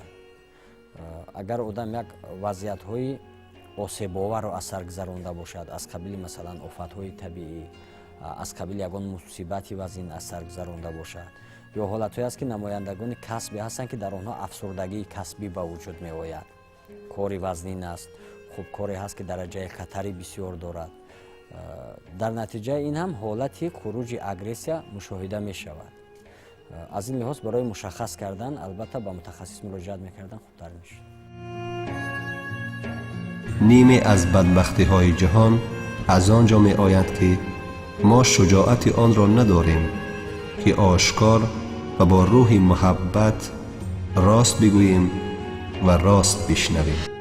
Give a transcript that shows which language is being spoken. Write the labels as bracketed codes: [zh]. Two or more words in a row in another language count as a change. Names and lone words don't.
[tg] агар одам як вазъиятҳои осебоварро аз сар гузаронда бошад, аз қабили масалан офатҳои табиӣ, аз қабили ягон мусибати вазин аз сар гузаронда бошад, ё ҳолатҳое аст ки намояндагони касбе ҳастанд ки дар онҳо афсурдагии касбӣ ба вуҷуд меояд. кори вазнин аст, хуб коре ҳаст ки дараҷаи хатари бисёр дорад. дар натиҷаи ин ҳам ҳолати хуруҷи агрессия мушоҳида мешавад. аз ин лиҳоз барои мушаххас кардан албатта ба мутахассис муроҷиат мекардан хубтар мешуд. [fa] نیمه از بدبختی های جهان از آنجا می آید که ما شجاعت آن را نداریم که آشکار و با روح محبت راست بگوییم و راست بشنویم.